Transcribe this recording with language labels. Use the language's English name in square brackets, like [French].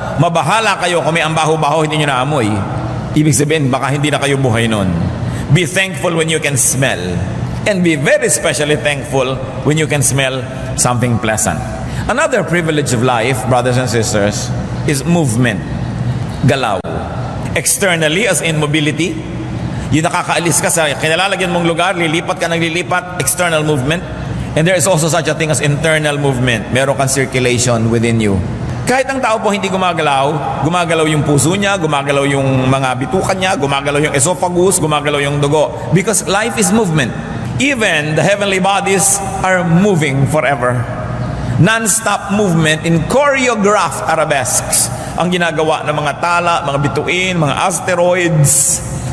[Filipino] Mabahala kayo kung may ang baho-baho, hindi nyo naamoy. Ibig sabihin, baka hindi na kayo buhay nun. [English] Be thankful when you can smell. And be very especially thankful when you can smell something pleasant. Another privilege of life, brothers and sisters, is movement. Galaw. Externally, as in mobility, [Filipino] yung nakakaalis ka sa kinalalagyan mong lugar, lilipat ka ng lilipat, [English] external movement. And there is also such a thing as internal movement. [Filipino] Meron kang [English] circulation within you. [Filipino] Kahit ang tao po hindi gumagalaw, gumagalaw yung puso niya, gumagalaw yung mga bitukan niya, gumagalaw yung esophagus, gumagalaw yung dugo. [English] Because life is movement. Even the heavenly bodies are moving forever. Non-stop movement in choreographed arabesques. [Filipino] Ang ginagawa ng mga tala, mga bituin, mga asteroids.